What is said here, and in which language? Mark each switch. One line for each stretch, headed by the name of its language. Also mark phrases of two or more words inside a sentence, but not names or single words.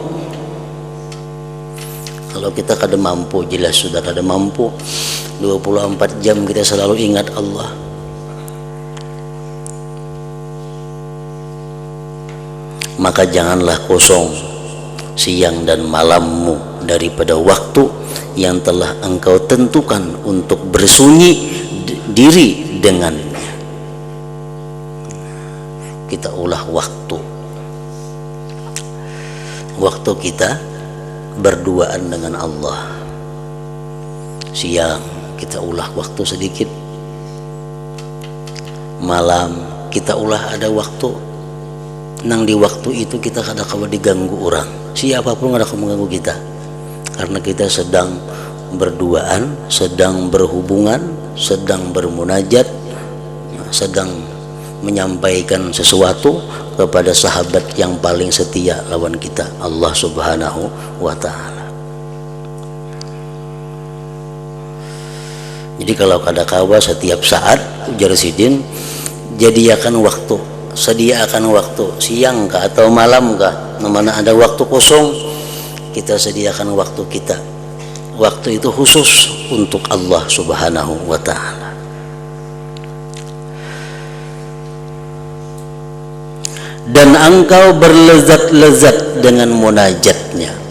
Banjar: kalau kita kada mampu,
Indonesian: jelas sudah kada mampu, 24 jam kita selalu ingat Allah, maka janganlah kosong siang dan malammu daripada waktu yang telah engkau tentukan untuk bersunyi diri dengannya.
Banjar: Kita ulah waktu kita berduaan dengan Allah. Siang kita ulah waktu sedikit, malam kita ulah ada waktu. Nang di waktu itu kita kada kawa diganggu orang, siapapun kada kawa mengganggu kita, karena kita sedang berduaan, sedang berhubungan, sedang bermunajat, sedang menyampaikan sesuatu kepada sahabat yang paling setia lawan kita,
Arabic: Allah Subhanahu wa Ta'ala.
Banjar: Jadi kalau kada kawa setiap saat, ujar Sidin, jadiakan waktu, sediakan waktu, siang kah atau malam kah, mana ada waktu kosong, kita sediakan waktu kita. Waktu itu khusus untuk Allah
Arabic: Subhanahu wa Ta'ala.
Indonesian: Dan engkau berlezat-lezat dengan munajatnya.